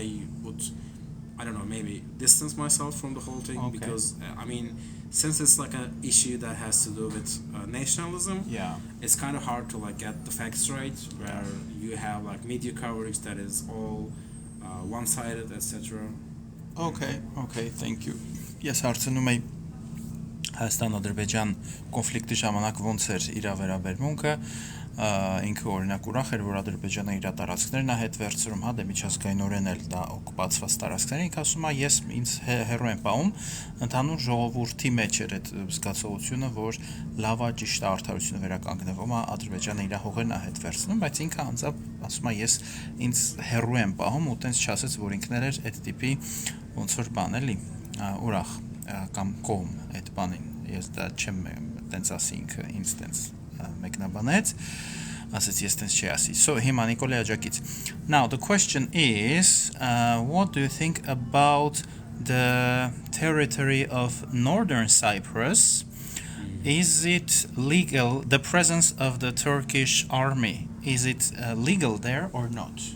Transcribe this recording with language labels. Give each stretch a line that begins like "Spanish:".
English: I would, I don't know, maybe distance myself from the whole thing Okay. because I mean, since it's like an issue that has to do with nationalism, Yeah. it's kind of hard to like get the facts right. Where you have like media coverage that is all one-sided, etc. Okay, thank you.
Armenian: Ես հարցնում եի Հայաստան-Ադրբեջան կոնֆլիկտի ժամանակ ոնց էր իր վերաբերմունքը, ինքը օրինակ ուրախ էր, որ Ադրբեջանը իր տարածքներն է հետ վերցրում, հա, դե միջազգայինորեն էլ դա օկուպացված տարածքներ, ինքը ասում է, ես ինձ հեռու եմ պահում, ընդհանուր ժողովրդի մեջ էր այդ զգացողությունը, որ լավ է, ճիշտ է, արդարությունը վերականգնվում է, Ադրբեջանը իր հողերն է հետ վերցնում, բայց ինքը անձամբ ասում է, ես ինձ հեռու եմ պահում ու տենց չասեց, որ ինքն էր այդ տիպի ոնց որ բան էլի, ուրախ կամ կողմ այդ բանին, ես դա չեմ տենց ասի ինքը ինձ տենց մեկնաբանեց, ասեց ես տենց չի ասի. So հիմա Նիկոլի աջակից.
English: Now the question is, what do you think about the territory of northern Cyprus? Is it legal, the presence of the Turkish army, is it legal there or not?